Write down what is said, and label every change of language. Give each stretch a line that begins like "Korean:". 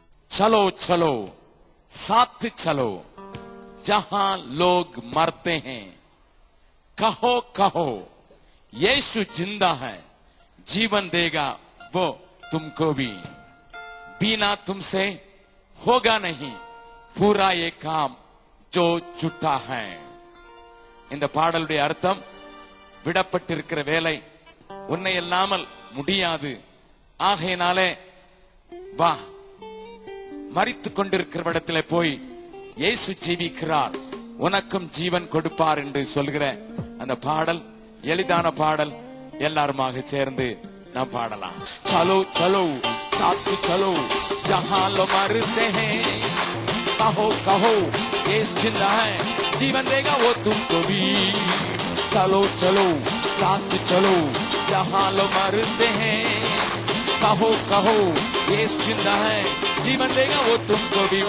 Hindi: चलो चलो साथ चलो, जहां लोग मरते हैं, कहो कहो यीशु जिंदा है, जीवन देगा वो तुमको भी. बिना तुमसे होगा नहीं पूरा ये काम जो छूटा है.
Tamil: இந்த பாடலுடைய அர்த்தம், விடப்பட்டிருக்கிற வேலை உன்னை இல்லாமல் முடியாது, ஆகையினாலே வா, மரித்துக் கொண்டிருக்கிற இடத்திலே போய் இயேசு ஜீவிக்கிறார், உனக்கும் ஜீவன் கொடுப்பார் என்று சொல்கிற அந்த பாடல் எளிதான பாடல். எல்லாருமாக சேர்ந்து நாம் பாடலாம்.
Hindi: चलो चलो साथ चलो जहां लो मरते हैं, कहो कहो यीशु जिंदा है, जीवन देगा वो तुमको भी. चलो चलो साथ चलो जहां लो मरते हैं, कहो कहो यीशु जिंदा है, जीवन देगा वो तुमको भी.